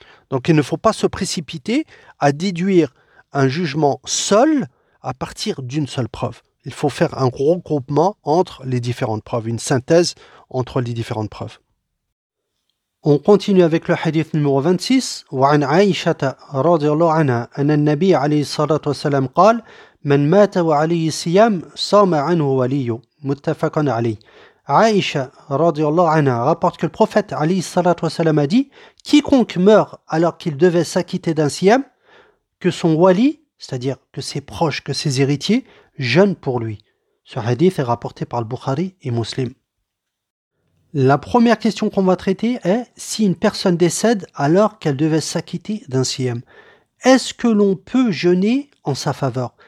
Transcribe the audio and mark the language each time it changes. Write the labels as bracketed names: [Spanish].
[French] Donc, il ne faut pas se précipiter à déduire un jugement seul à partir d'une seule preuve. Il faut faire un gros groupement entre les différentes preuves, une synthèse entre les différentes preuves. On continue avec le hadith numéro 26. [Arabic] وعن عائشة رضي الله عنها أن النبي عليه الصلاة والسلام قال من مات وعليه صيام صام عنه وليه متفق عليه. [French] عائشة [Arabic] رضي الله عنها [French] rapporte que le prophète [Arabic] عليه الصلاة والسلام [French] a dit: quiconque meurt alors qu'il devait s'acquitter d'un siyam, que son wali, c'est-à-dire que ses proches, que ses héritiers, jeûnent pour lui. Ce hadith est rapporté par le Bukhari et Muslim. La première question qu'on va traiter est: si une personne décède alors qu'elle devait s'acquitter d'un siyam, est-ce que l'on peut jeûner en sa faveur?